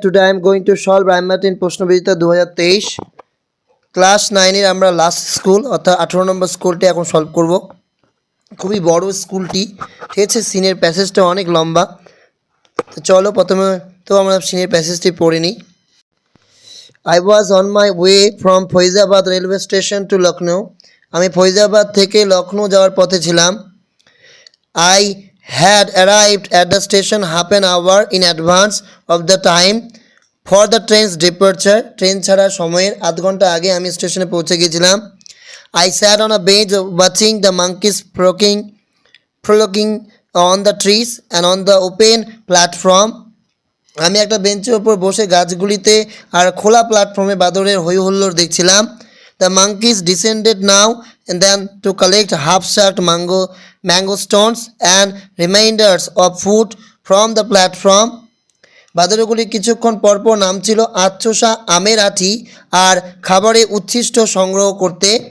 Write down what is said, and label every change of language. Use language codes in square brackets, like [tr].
[en] Today I am going to solve Rhyme in [bn] প্রশ্ন বিচিত্রা 2023 class 9 এর আমরা লাস্ট স্কুল অর্থাৎ 18 নম্বর স্কুলটি এখন সলভ করব। খুবই বড় স্কুলটি, ঠিক আছে। সিনের প্যাসেজটা অনেক লম্বা, তো চলো প্রথমে তো আমরা সিনের প্যাসেজটি পড়ে নিই। [en] I was on my way from Faizabad railway station to Lucknow. [bn] আমি ফৈজাবাদ থেকে লখনৌ যাওয়ার পথে ছিলাম। [en] I had arrived at the station half an hour in advance of the time for the train's departure. [bn] Train ছাড়ার সময়ের আধ ঘন্টা আগে আমি স্টেশনে পৌঁছে গিয়েছিলাম। [en] I sat on a bench watching the monkeys frolicking on the trees and on the open platform. [bn] আমি একটা বেঞ্চের ওপর বসে গাছগুলিতে আর খোলা প্ল্যাটফর্মে বাদরের হই হুল্লোড় দেখছিলাম। [en] The monkeys descended now and then to collect half-sucked mango stones and remainders of food from the platform. [bn] বাদরগুলি কিছুক্ষণ পরপর নামছিল আচ্ছসা আমের আঁটি আর খাবারের উচ্ছিষ্ট সংগ্রহ করতে।